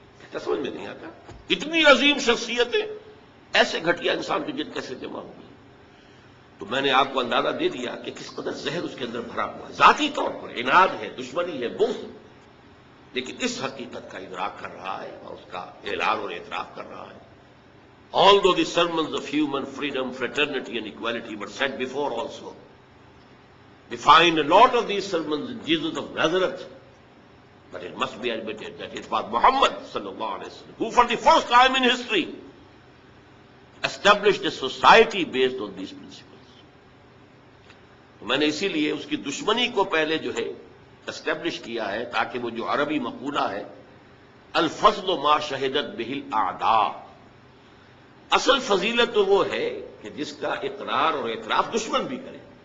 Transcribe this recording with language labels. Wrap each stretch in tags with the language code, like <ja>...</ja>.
<ur>کیا سمجھ میں نہیں آتا؟ اتنی عظیم شخصیتیں ایسے گھٹیا انسان کی جد کیسے جمع ہوگی؟ تو میں نے آپ کو اندازہ دے دیا کہ کس قدر زہر اس کے اندر بھرا ہوا ہے. ذاتی طور پر عناد ہے، دشمنی ہے، بغض، لیکن اس حقیقت کا ادراک کر رہا ہے اور اس کا اعلان اور اعتراف کر رہا ہے.</ur> <en>Although the sermons of human freedom, fraternity and equality were said before also, we find a lot of these sermons in Jesus of Nazareth. But it must be admitted that it was Muhammad sallallahu alaihi wasallam who for the first time in history established a society based on these principles.</en> <ur>تو میں نے اسی لیے اس کی دشمنی کو پہلے جو ہے اسٹیبلش کیا ہے، تاکہ وہ جو عربی مقولہ ہے</ur> <ar>الفضل ما شہدت بہ الاعداء،</ar> <ur>اصل فضیلت تو وہ ہے کہ جس کا اقرار اور اعتراف دشمن بھی کرے.</ur>